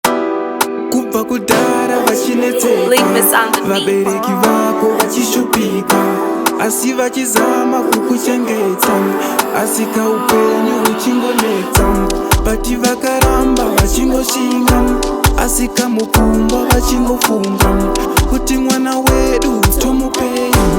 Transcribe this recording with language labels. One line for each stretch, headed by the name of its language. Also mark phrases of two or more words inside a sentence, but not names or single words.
Shona: Kubva kudhara vachinetseka,
English: Leave this on the beat.
Shona: vabereki vako vachishupika, asi vachizama kukuchengeta, asi kaupenyu huchingonetsa. Bati vakaramba vachingoshinga, asi kamukumbwa vachingofunga kuti mwana wedu tomupei.